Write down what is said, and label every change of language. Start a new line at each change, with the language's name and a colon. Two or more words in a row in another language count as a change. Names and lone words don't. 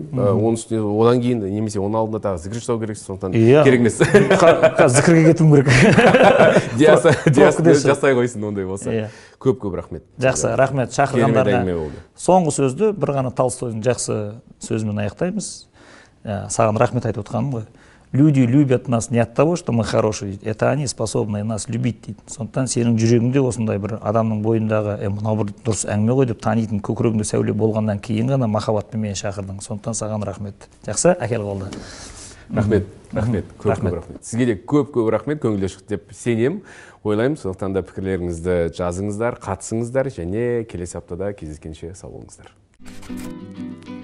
Kazakh: Оның үстіне одан кейін немесе оның алдында тағы зікір жасау керексіз, сондықтан керек емес. Зікірге кетуім керек. Диас жасай қойсын ондай болса. Көп рахмет. Жақсы, рахмет шақырғандарына. Соңғы сөзді бір ғана Толстойдың жақсы сөзімен аяқтаймыз. Саған рахмет айтып отқаным ғой.
Russian: Люди любят нас не от того, что мы хорошие, это они способны нас любить дейді.
Kazakh: Сондықтан сенің жүрегіңде осындай бір адамның бойындағы мынау бір дұрыс әңгіме ғой деп танитын көкірегіңде сәуле болғаннан кейін ғана махаббатпен мені шақырдың. Сондықтан саған рахмет. Жақсы, әкел қолды. Рахмет. Көп рахмет. Сізге де көп рахмет, көңілден шықты деп сенем. Ойлаймын, сондықтан да пікірлеріңізді жазыңыздар, қатысыңыздар және келесі аптада кездескенше сау болыңыздар.